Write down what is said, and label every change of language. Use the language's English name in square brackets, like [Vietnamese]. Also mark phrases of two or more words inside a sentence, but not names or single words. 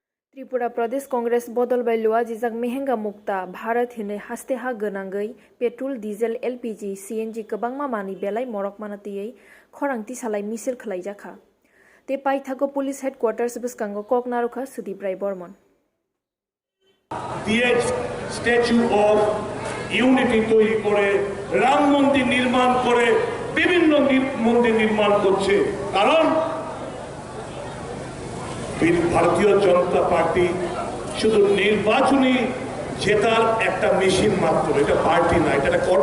[Kok Borok] त्रिपुरा प्रदेश कांग्रेस बदल बायलुआ जिजाक मेहेंगा मुक्ता भारत हिने हास्ते हा गोनांगै [English] petrol diesel LPG CNG [Kok Borok] गोबांमा मानि बेलाय मरक मानातियै खरांथि सालाय मिसिल खालायजाखा ते पाइथागो [English] police headquarters [Kok Borok] बसकांगो ककनारुखा सुदीप राय बर्मन [Bangla] দিয়ে স্ট্যাচু অফ ইউনিটি তৈরি করে রাম মন্দির নির্মাণ করে বিভিন্ন মন্দির নির্মাণ করছে কারণ ভারতীয় জনতা পার্টি শুধু নির্বাচনী জেতার একটা মেশিন মাত্র এটা পার্টি না এটা